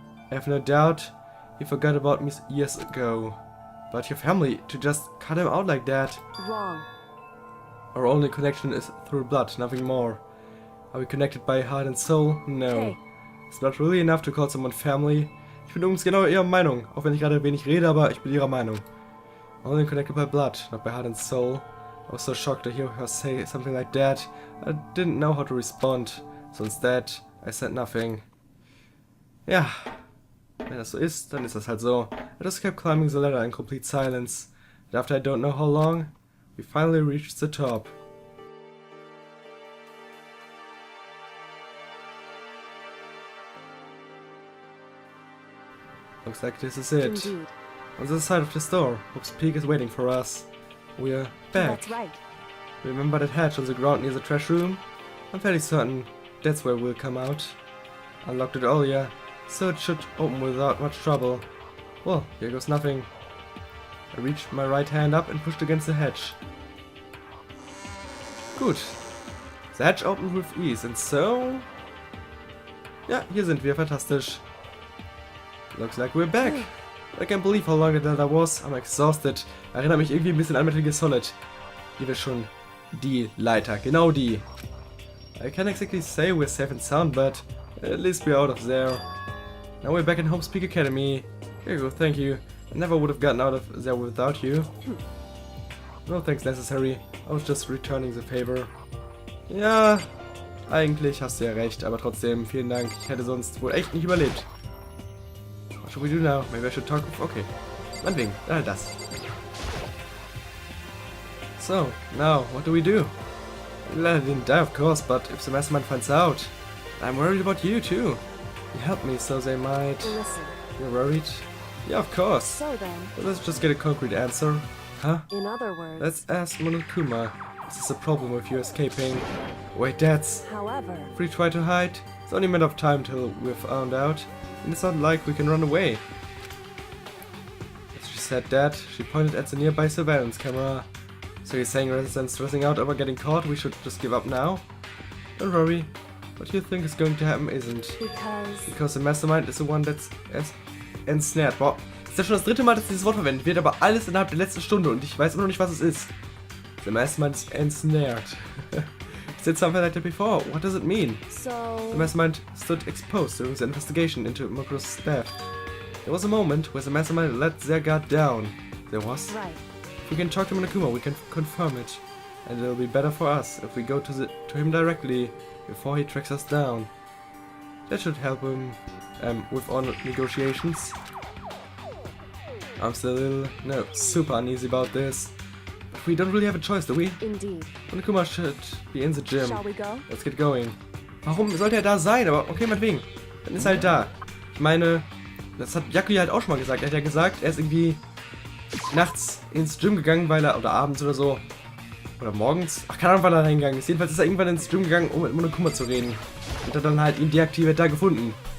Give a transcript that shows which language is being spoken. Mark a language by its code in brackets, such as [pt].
[en] I have no doubt he forgot about me years ago. But your family, to just cut him out like that. Wrong. Our only connection is through blood, nothing more. Are we connected by heart and soul? No. Hey. It's not really enough to call someone family. [de] Ich bin übrigens genau ihrer Meinung, auch wenn ich gerade wenig rede, aber ich bin ihrer Meinung. [en] Only connected by blood, not by heart and soul. I was so shocked to hear her say something like that. I didn't know how to respond, so instead I said nothing. [de] Ja, wenn das so ist, dann ist das halt so. [en] I just kept climbing the ladder in complete silence. And after I don't know how long, we finally reached the top. Looks like this is it. Indeed. On the other side of the store, Hope's Peak is waiting for us. We're back. That's right. Remember that hatch on the ground near the trash room? I'm fairly certain that's where we'll come out. Unlocked it earlier, so it should open without much trouble. Well, here goes nothing. I reached my right hand up and pushed against the hatch. [de] Gut. [en] The hatch opened with ease, and so... [de] Ja, hier sind wir, fantastisch. [en] Looks like we're back. I can't believe how long that was. I'm exhausted. [de] Erinnert mich irgendwie ein bisschen an Metal Gear Solid. Hier wird schon die Leiter, genau die. [en] I can't exactly say we're safe and sound, but at least we're out of there. Now we're back in Hope's Peak Academy. Here you go, thank you. I never would have gotten out of there without you. No thanks necessary. I was just returning the favor. [de] Ja, eigentlich hast du ja recht, aber trotzdem, vielen Dank. Ich hätte sonst wohl echt nicht überlebt. [en] should we do now? Maybe I should talk... Okay. [de] Meinetwegen. Das. [en] So, now, what do we do? Well, I didn't die, of course, but if the mastermind finds out, I'm worried about you, too. You helped me, so they might... Listen. You're worried? Yeah, of course. So then, But let's just get a concrete answer. Huh? in other words, Let's ask Monokuma. Is this a problem with you escaping? Wait, that's... however, If we try to hide, it's only a matter of time till we're found out, and it's not like we can run away. As she said that, she pointed at the nearby surveillance camera. So you're saying rather than stressing out about getting caught, we should just give up now? Don't worry. What you think is going to happen isn't. Because the mastermind is the one that's ensnared. [de] Boah, das ist ja schon das dritte Mal, dass dieses Wort verwendet wird, aber alles innerhalb der letzten Stunde und ich weiß immer noch nicht, was es ist. [en] The mastermind is ensnared. I said something like that before. What does it mean? so The mastermind stood exposed during the investigation into Makoto's death. There was a moment where the mastermind let their guard down. There was. right. If we can talk to Monokuma, we can confirm it. And it'll be better for us if we go to him directly before he tracks us down. That should help him with our negotiations. I'm still super uneasy about this. But we don't really have a choice, do we? Indeed. Monokuma should be in the gym. Shall we go? Let's get going. [de] Warum sollte er da sein? Aber okay, meinetwegen. Dann ist er halt da. Ich meine, das hat Yakuya halt auch schon mal gesagt. Er hat ja gesagt, er ist irgendwie nachts ins Gym gegangen, weil er, oder abends oder so, oder morgens, ach, keine Ahnung, wann er reingegangen ist. Jedenfalls ist er irgendwann ins Gym gegangen, um mit Monokuma zu reden. Und hat dann halt ihn deaktiviert da gefunden.